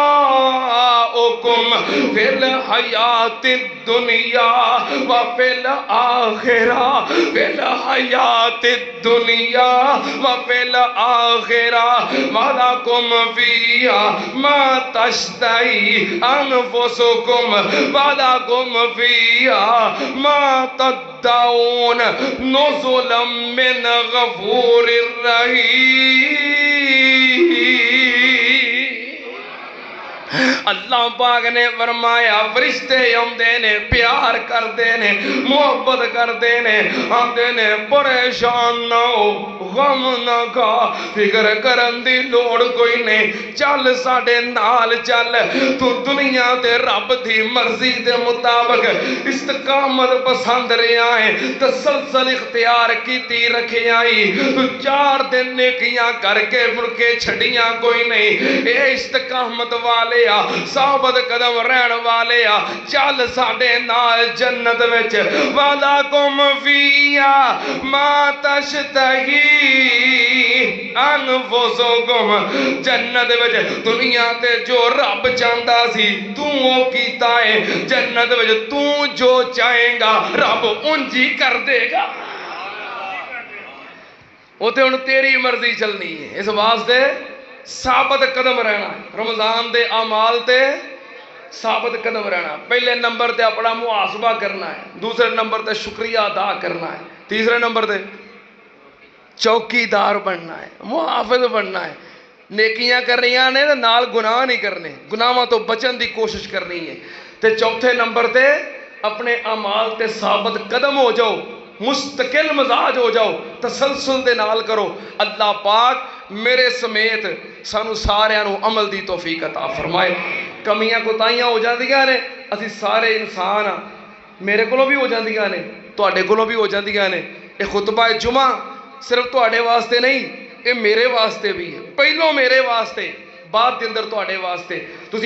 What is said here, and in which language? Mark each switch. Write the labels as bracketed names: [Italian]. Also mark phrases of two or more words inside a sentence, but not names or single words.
[Arabic] فی الحیاۃ الدنیا وفی الآخرہ، فی الحیاۃ الدنیا وفی الآخرہ، وَلَكُمْ فِيهَا مَا تَشْتَهِي أَنفُسُكُمْ وَلَكُمْ فِيهَا مَا تَدَّعُونَ نُزُلًا مِّنْ غَفُورٍ رَّحِيمٍ۔ [Punjabi] اللہ پاک نے فرمایا فرشتے آندے نے، پیار کردے نے، محبت کردے نے، آندے نے پریشان نہ ہو، غم نہ کھا، فکر کرن دی لوڑ کوئی نہیں، چل ساڈے نال چل، تو دنیا تے رب دی مرضی دے مطابق استقامت پسند رہیا ہے، تسلسل اختیار کیتی رکھے آئی، تو 4 دن نیکیاں کر کے مڑکے چھڑیاں کوئی نہیں، اے استقامت والے ثابت قدم رہن والے آ، چل ساڈے نال جنت وچ، [Arabic] وَلَكُمْ فِيهَا مَا تَشْتَهِي أَنفُسُكُمْ، [Punjabi] جنت وچ دنیا تے جو رب چاہندا سی تو وہ کیتا ہے، جنت وچ تو جو چاہیں گا رب انجی کر دے گا، وہ تے ہن تیری مرضی چلنی ہے، اس واسطے ثابت قدم رہنا ہے، رمضان دے اعمال تے ثابت قدم رہنا، پہلے نمبر تے اپنا محاسبہ کرنا ہے، دوسرے نمبر تے شکریہ ادا کرنا ہے، تیسرے نمبر تے چوکی دار بننا ہے، محافظ بننا ہے، نیکیاں کر رہی نے تے نال گناہ نہیں کرنے، گناہاں تو بچن دی کوشش کرنی ہے، تے چوتھے نمبر تے اپنے اعمال تے ثابت قدم ہو جاؤ، مستقل مزاج ہو جاؤ، تسلسل دے نال کرو، اللہ پاک میرے سمیت سانو سارے نو عمل دی توفیق عطا فرمائے۔ کمیاں کوتاہیاں ہو جاندیاں نے، اسی سارے انسان ہاں، میرے کولوں بھی ہو جاندیاں نے، تواڈے کولوں بھی ہو جاندیاں نے، یہ خطبہ جمعہ صرف تواڈے واسطے نہیں، یہ میرے واسطے بھی ہے، پہلوں میرے واسطے، بعد دے اندر تواڈے واسطے، تسی